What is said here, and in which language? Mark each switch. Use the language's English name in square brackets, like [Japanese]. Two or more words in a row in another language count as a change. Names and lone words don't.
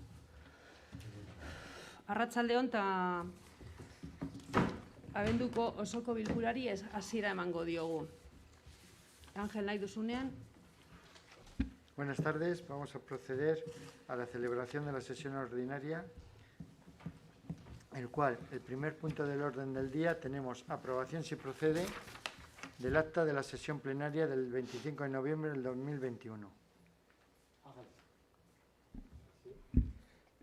[Basque] Arratsaldeon ta abenduko osoko bilkurari hasiera emango diogu. Ángel, nahi duzunean. [Spanish] Buenas tardes. Vamos a proceder a la celebración de la sesión ordinaria, en el cual el primer punto del orden del día tenemos aprobación, si procede, del acta de la sesión plenaria del 25 de noviembre del 2021.